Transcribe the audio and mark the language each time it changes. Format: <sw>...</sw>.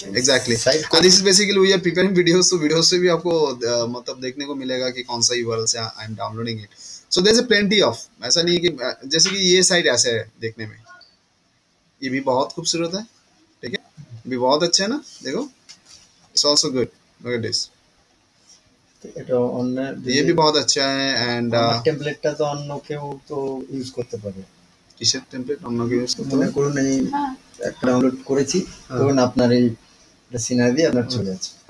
<en>And this is basically we are preparing videos, so videos</en> <hi>से भी आपको मतलब देखने को मिलेगा कि कौन सा</hi> <en>URL से I am downloading it. So there is a plenty of,</en> <hi>ऐसा नहीं है कि जैसे कि ये साइट ऐसे है देखने में, ये भी बहुत खूबसूरत है, ठीक है, ये भी बहुत अच्छा है ना, देखो</hi> <en>it's also good, look at this,</en> <hi>ये भी बहुत अच्छा है।</hi> <en>and</en> <bn>টেমপ্লেটটা তো অন্য কেউ তো ইউজ করতে পারে। কিসের টেমপ্লেট অন্য কেউ ইউজ করতে মনে করুন এই একটা ডাউনলোড করেছি, ধরুন আপনার এই সিনারি দিয়ে আপনার চলে যাচ্ছে।</bn>